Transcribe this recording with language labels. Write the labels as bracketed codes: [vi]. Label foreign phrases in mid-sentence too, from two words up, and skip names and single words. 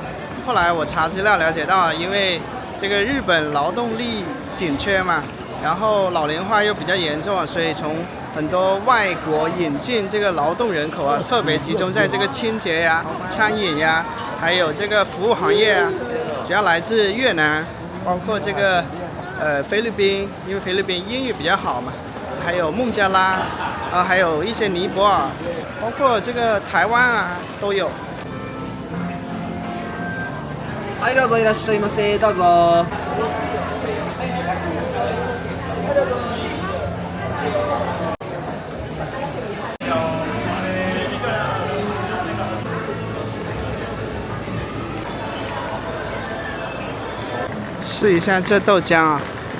[zh] 后来我查资料了解到啊，因为这个日本劳动力紧缺嘛，然后老龄化又比较严重啊，所以从很多外国引进这个劳动人口啊，特别集中在这个清洁呀、餐饮呀，还有这个服务行业啊，主要来自越南，包括这个菲律宾，因为菲律宾英语比较好嘛，还有孟加拉，还有一些尼泊尔，包括这个台湾啊都有。 [ja] はい、どうぞいらっしゃいませ。どうぞ。 [zh] 试一下这豆浆啊。